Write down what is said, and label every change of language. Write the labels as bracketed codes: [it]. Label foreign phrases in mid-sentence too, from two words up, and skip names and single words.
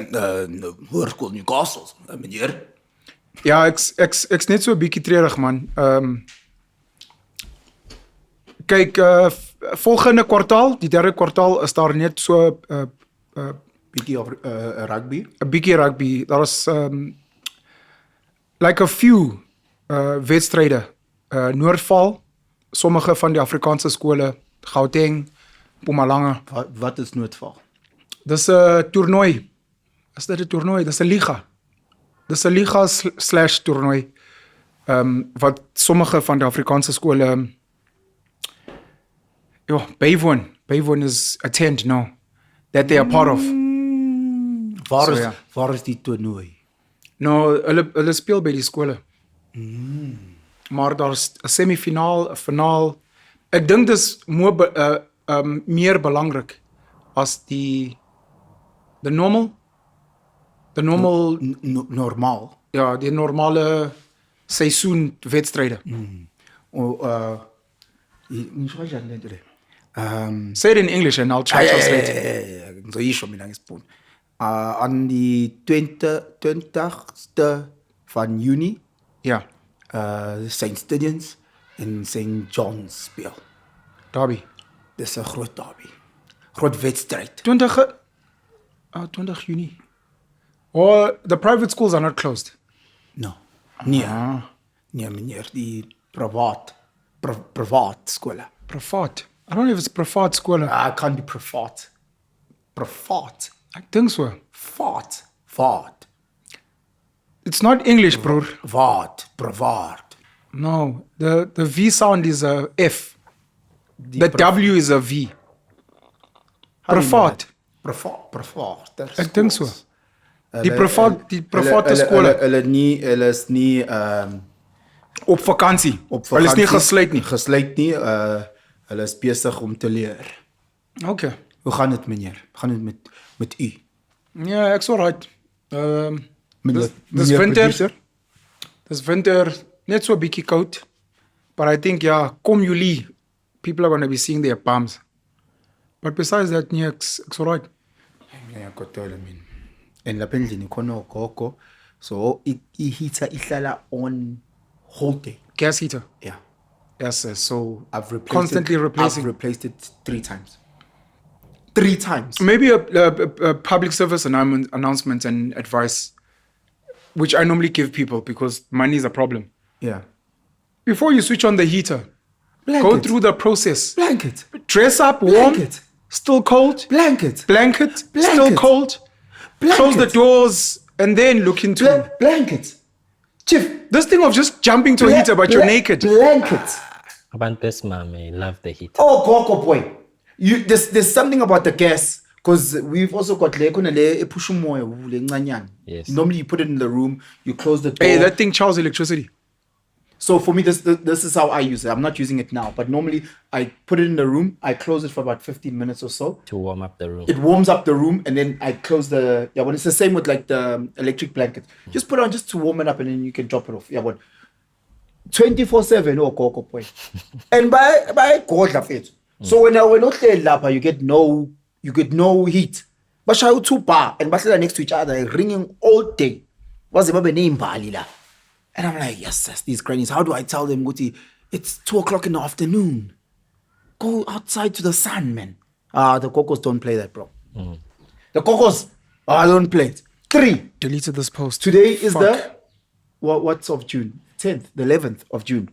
[af] Hoërskool Newcastle, meneer. Ja, ek's net so 'n bietjie treurig man. Kyk, volgende kwartaal, die derde kwartaal is daar net so Bietjie of rugby. 'n bietjie rugby. Daar is [en] like a few [af] wedstryde. Noordval, sommige van die Afrikaanse skole, Gauteng, Mpumalanga. Wat is noodval? Dis 'n toernooi. Is dit 'n toernooi? Dis 'n liga. Dis 'n liga / toernooi. Wat sommige van die Afrikaanse skole bywoon is [en] attend now that they are part of. [af] Waar is die toernooi? Nou, hulle speel by die skole. Maar daar's 'n semifinaal, 'n finaal. Ek dink dis meer belangrik as die normal. Normaal. Ja, die normale seisoenwedstryde. [en] Say it in English and I'll translate. [zu] Ngizosho mina ngesibhunu. [af] On die 20ste van Junie, Ja, St. Stadions en St. John's speel. Derby. Dis 'n groot derby. Groot wedstryd. 20 Junie. [en] Oh, the private schools are not closed. No. Nee. [af] Nee, meneer, die privaat skole. Privaat. [en] I don't know if it's [af] privaat skole. [en] It can't be privaat. Privaat. [af] Ek dink so. Vaat. [en] It's not English, [af] broer. Privaat. [en] No, the V sound is a F. The W is a V. [af] Privaat. Privaat. Ek dink so. Die private skole Hulle is nie op vakansie. Hulle is nie gesluit nie. Hulle is besig om te leer. Okay. Hoe gaan dit, meneer? Gaan dit met u? Ja, ek's alright. Dis Meneer winter. [en] producer? [af] Dis winter, net so 'n bietjie koud. [en] But I think [af] kom Julie, [en] people are going to be seeing their palms. But besides that, [af] nee, ek's alright. [zu] Ngiyakothola mina. En lapha endlini khona ugogo, so i-heater ihlala [en] on whole day. Gas heater. Yeah. Yes, sir. So I've constantly replacing. I've replaced it 3 times. 3 times. Maybe a public service announcement and advice, which I normally give people because money is a problem. Yeah. Before you switch on the heater, go through the process. Blanket. Dress up warm, Blanket. still cold. Blanket. Still cold. Close the doors and then look into Blanket. Chief. this thing of just jumping to a heater but you're naked. Blanket. [zu] Abantu besimame [en] love the heat. Oh, Gogo boy. There's something about the gas, because we've also got [zu] le push umoya le ncanyana. [en] Yes. Normally you put it in the room, you close the door. Hey, that thing charges electricity. So for me, this is how I use it. I'm not using it now, but normally I put it in the room, I close it for about 15 minutes or so. To warm up the room. It warms up the room, and then I close the when it's the same with like the electric blanket. Just put it on just to warm it up, and then you can drop it off. 24/7 or Gogo boy. And by [zu] godla fethu. [en] So when [zu] uhleli lapha, [en] you get no heat. [zu] Bashaya 2 bar [en] and bahlala next to each other, ringing all day. [zu] Waze babe neimbali la. [en] And I'm like, yes, these grannies. How do I tell them, Guti, it's 2:00 in the afternoon? Go outside to the sun, man. The Cocos don't play that, bro. The Cocos, don't play it. 3. Deleted this post. Today is what's of June? 10th, the 11th of June.